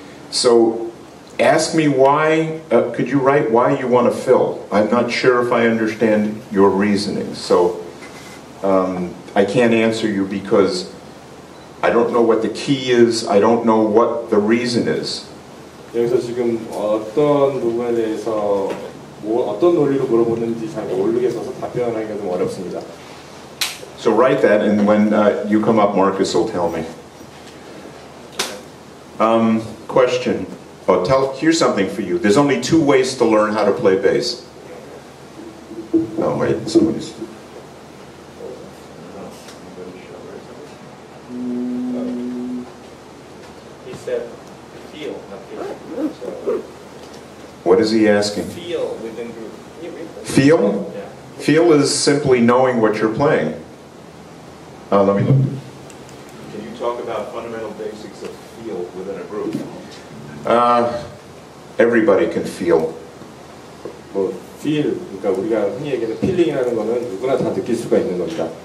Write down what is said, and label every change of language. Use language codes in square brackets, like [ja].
[en] So ask me why, could you write why you want to fill? I'm not sure if I understand your reasoning. So I can't answer you because I don't know what the key is. I don't know what the reason is. 여기서 지금 어떤 부분에 대해서 어떤 논리로 물어보는지 잘 모르겠어서 답변하기가 좀 어렵습니다. So write that, and when you come up, Marcus will tell me. Question. Oh, here's something for you. There's only 2 ways to learn how to play bass. Oh, wait, somebody's... He said feel, not feel. What is he asking? Feel within group. Can you read that? Feel? Yeah. Feel is simply knowing what you're playing. Let me look. Can you talk about fundamental basics of feel within a group? Everybody can feel. [ko] 뭐 feel, 그러니까 우리가 흔히 얘기하는 feeling이라는 거는 누구나 다 느낄 수가 있는 겁니다.